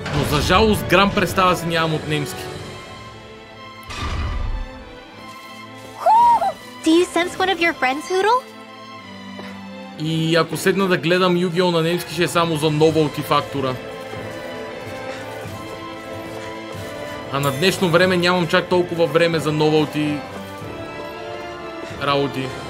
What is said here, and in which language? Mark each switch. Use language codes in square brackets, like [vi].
[bg] За жалост, грам представа си нямам от немски. [en] Do you sense one of your friends, Hoodle? [bg] И ако седна да гледам Yu-Gi-Oh на немски, ще е само за новалти фактора. А на днешно време нямам чак толкова време за новалти работи.